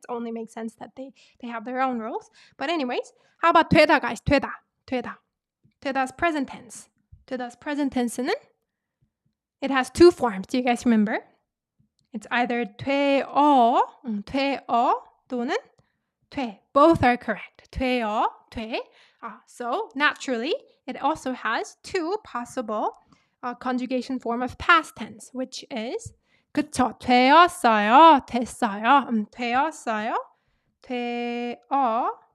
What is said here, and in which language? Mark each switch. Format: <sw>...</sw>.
<en>It only makes sense that they have their own rules. But anyways, how about 되다, guys? 되다's present tense. 되다's present tense는 it has two forms. Do you guys remember? It's either</en> <ko>되어 또는 돼.</ko> <en>Both are correct. 되어, 돼. So naturally, it also has two possible conjugation form of past tense, which is 그쵸.</en> <ko>되었어요, 됐어요. 되었어요, 되었어요.</ko>